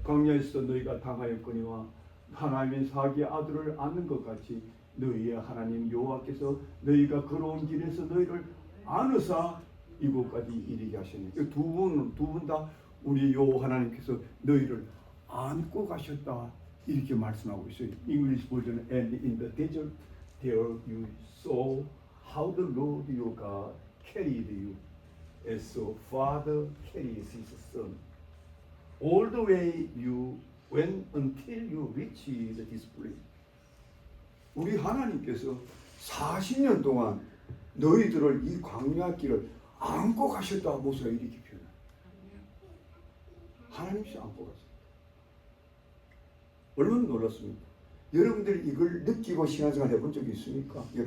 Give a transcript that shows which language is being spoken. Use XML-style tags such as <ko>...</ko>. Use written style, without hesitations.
<ko>광야에서도 너희가 당하였거니와 하나님의 사기의 아들을 안는 것 같이 너희의 하나님 여호와께서 너희가 걸어온 길에서 너희를 안으사 이곳까지 이르게 하셨네. 두 분 다 우리 여호와 하나님께서 너희를 안고 가셨다, 이렇게 말씀하고 있어요.</ko> <en>English version, and in the desert there you saw how the Lord your God carried you, as a father carries his son, all the way you went until you reached this place.</en> <ko>우리 하나님께서 40년 동안 너희들을 이 광야 길을 안고 가셨다, 모세가 이렇게 표현해요. 하나님이 안고 가셨다. 얼마나 놀랐습니까? 여러분들이 이걸 느끼고 신앙생활 해본 적이 있습니까?</ko>